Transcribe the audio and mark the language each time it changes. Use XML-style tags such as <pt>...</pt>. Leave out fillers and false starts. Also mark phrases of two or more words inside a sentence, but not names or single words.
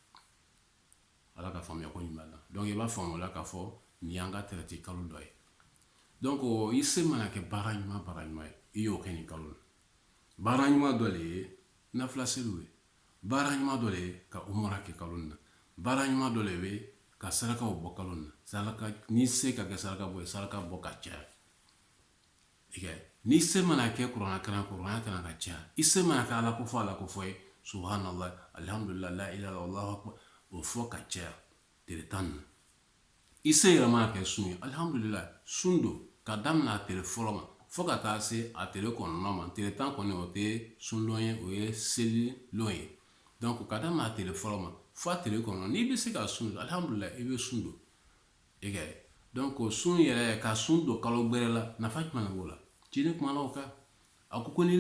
<bm>ala ka faamuya ko ɲuman na donc i b'a faamu o la k'a fɔ nin y'an ka tɛrɛti kalo dɔ ye donc i se mana kɛ baara ɲuman ye i y'o kɛ nin kalo la baara ɲuman dɔ le ye nafila seliw ye baara ɲuman dɔ le ye ka umara kɛ kalo na baara ɲuman dɔ le bɛ ka sarakaw bɔ kalo na saraka ni se ka kɛ saraka bɔ ye saraka bɔ ka caya ni se mana kɛ kuranɛ kalan ka caya i se mana kɛ ala ko fɔ ye</bm> <ar>سبحان الله الحمد لله لا إله إلا الله الله أكبر</ar> <bm>o fɔ ka caya tile 10 na i se yɛrɛ mana kɛ sun ye alhamdulillah sun don ka daminɛ a tile fɔlɔ ma fo ka taa se a tile kɔnɔntɔn ma tile 10 kɔni o tɛ sundɔn ye o ye selilon ye donc ka daminɛ a tile fɔlɔ ma fo a tile kɔnɔntɔn n'i bɛ se ka sun don alhamdulillah i bɛ sun don i ka ye donc sun yɛrɛ ka sun don kalo gbɛrɛ la nafa jumɛn de b'o la ciden kumana o kan a ko ni ne</bm>